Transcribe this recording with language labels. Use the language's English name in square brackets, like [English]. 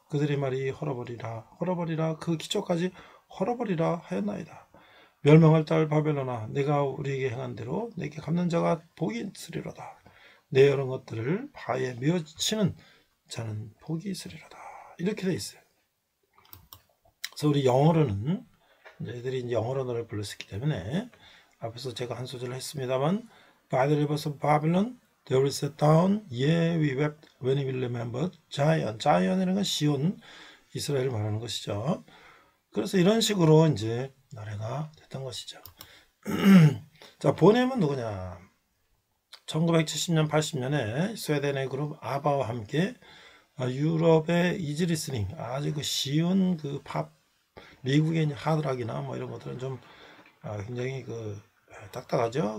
[Korean] 그들의 말이 헐어버리라 헐어버리라 그 기초까지 헐어버리라 하였나이다. 멸망할 딸 바벨론아, 내가 우리에게 행한 대로 내게 갚는 자가 복이 있으리로다. 내 이런 것들을 바에 메어치는 자는 복이 있으리로다. 이렇게 돼 있어요. 그래서 우리 영어로는 애들이 이제 영어로 노래를 불렀기 때문에 앞에서 제가 한 소절을 했습니다만, [English] By the rivers of Babylon there we sat down, yeah we wept when we remembered Zion. [Korean] Zion이라는 건 시온, 이스라엘을 말하는 것이죠. 그래서 이런 식으로 이제 노래가 됐던 것이죠. 자, 보넴은 누구냐? 1970년, 80년에 스웨덴의 그룹 아바와 함께 유럽의 이지리스닝, 아주 그 쉬운 그 팝, 미국의 하드락이나 뭐 이런 것들은 좀 굉장히 그 딱딱하죠.